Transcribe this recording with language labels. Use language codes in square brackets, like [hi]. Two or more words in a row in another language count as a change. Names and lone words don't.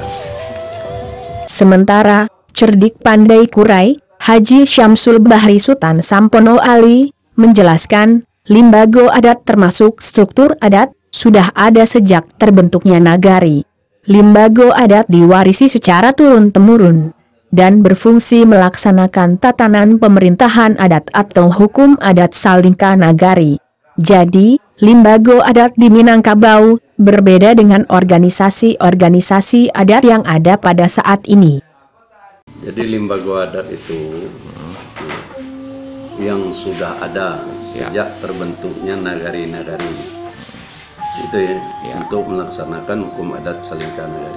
[id] Sementara, cerdik pandai Kurai, Haji Syamsul Bahri Sultan Sampono Ali, menjelaskan, limbago adat termasuk struktur adat, sudah ada sejak terbentuknya nagari. Limbago adat diwarisi secara turun-temurun, dan berfungsi melaksanakan tatanan pemerintahan adat atau hukum adat Salingka Nagari. Jadi, limbago adat di Minangkabau, berbeda dengan organisasi-organisasi adat yang ada pada saat ini. Jadi limbago adat itu yang sudah ada sejak terbentuknya nagari-nagari itu untuk melaksanakan hukum adat Salingka Nagari.